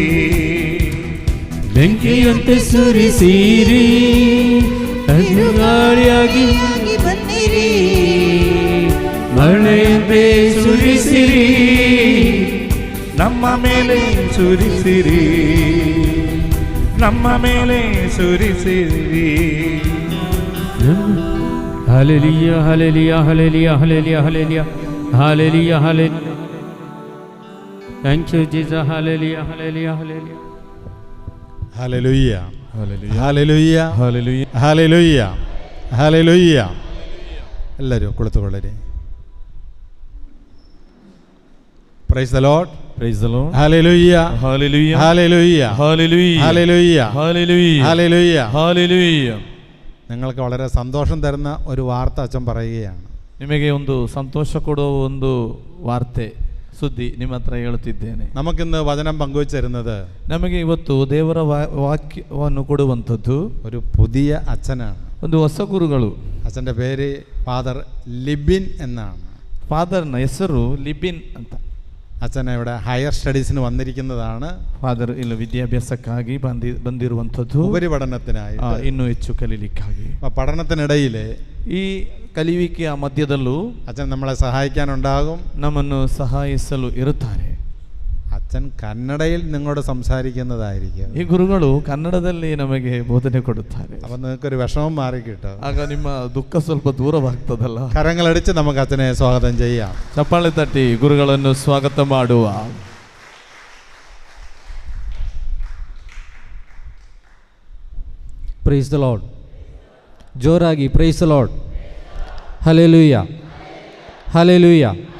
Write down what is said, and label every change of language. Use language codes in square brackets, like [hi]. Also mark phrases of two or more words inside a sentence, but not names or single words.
[kn] ಬೆಂಕಿಯಂತೆ ಸುರಿಸಿರಿ ಗಾಳಿಯಾಗಿ ಬನ್ನಿರಿ ಮಳೆಯಂತೆ ಸುರಿಸಿರಿ ನಮ್ಮ ಮೇಲೆ ಸುರಿಸಿರಿ ನಮ್ಮ ಮೇಲೆ ಸುರಿಸಿರಿ [en] Hallelujah, hallelujah, hallelujah, hallelujah, hallelujah, hallelujah, hallelujah. Thank you, Jesus. Hallelujah, hallelujah, hallelujah. Hallelujah. Hallelujah. Hallelujah. Hallelujah. [kn] Hallelujah. ಎಲ್ಲರೂ ಕುಳಿತುಕೊಳ್ಳಿರಿ. [en] Praise the Lord. Praise the Lord. Hallelujah. Hallelujah. Hallelujah. Hallelujah. Hallelujah. Hallelujah. Hallelujah. Hallelujah. [ml] നിങ്ങൾക്ക് വളരെ സന്തോഷം തരുന്ന ഒരു വാർത്ത അച്ഛൻ പറയുകയാണ്. [kn] ನಿಮಗೆ ಒಂದು ಸಂತೋಷ ಕೊಡುವ ಒಂದು ವಾರ್ತೆ ಸುದ್ದಿ ನಿಮ್ಮ ಹತ್ರ ಹೇಳುತ್ತಿದ್ದೇನೆ. [ml] നമുക്കിന്ന് വചനം പങ്കുവെച്ച് തരുന്നത് [kn] ನಮಗೆ ಇವತ್ತು ದೇವರ ವಾಕ್ಯವನ್ನು ಕೊಡುವಂಥದ್ದು [ml] ഒരു പുതിയ അച്ഛനാണ്. [kn] ಒಂದು ಹೊಸ ಗುರುಗಳು. [ml] അച്ഛൻ്റെ പേര് ഫാദർ ലിബിൻ എന്നാണ്. [kn] ಫಾದರ್ನ ಹೆಸರು ಲಿಬಿನ್ ಅಂತ. [ml] അച്ഛൻ ഇവിടെ [en] higher studies [ml] വന്നിരിക്കുന്നതാണ്. [kn] ಫಾದರ್ ಇಲ್ಲಿ ವಿದ್ಯಾಭ್ಯಾಸಕ್ಕಾಗಿ ಬಂದಿರುವಂಥದ್ದು, [ml] ഉപരിപഠനത്തിനായി [kn] ಇನ್ನೂ ಹೆಚ್ಚು ಕಲೀಲಿಕ್ಕಾಗಿ. [ml] പഠനത്തിനിടയിൽ [kn] ಈ ಕಲಿಯುವಿಕೆಯ ಮಧ್ಯದಲ್ಲೂ [ml] അച്ഛൻ നമ്മളെ സഹായിക്കാനുണ്ടാകും, [kn] ನಮ್ಮನ್ನು ಸಹಾಯಿಸಲು ಇರುತ್ತಾರೆ. [ml] അച്ഛൻ കന്നഡയിൽ നിങ്ങളോട് സംസാരിക്കുന്നതായിരിക്കും. [kn] ಈ ಗುರುಗಳು ಕನ್ನಡದಲ್ಲಿ ನಮಗೆ ಬೋಧನೆ ಕೊಡುತ್ತಾರೆ. [ml] അപ്പൊ നിങ്ങൾക്കൊരു വിഷമം മാറിക്കിട്ടും. [kn] ಆಗ ನಿಮ್ಮ ದುಃಖ ಸ್ವಲ್ಪ ದೂರವಾಗ್ತದಲ್ಲ. [ml] കരങ്ങളടിച്ച് നമുക്ക് അച്ഛനെ സ്വാഗതം ചെയ്യാം. [kn] ಚಪ್ಪಾಳೆ ತಟ್ಟಿ ಗುರುಗಳನ್ನು ಸ್ವಾಗತ ಮಾಡುವ. [en] Praise the Lord. ಜೋರಾಗಿ Praise the Lord. Hallelujah, hallelujah.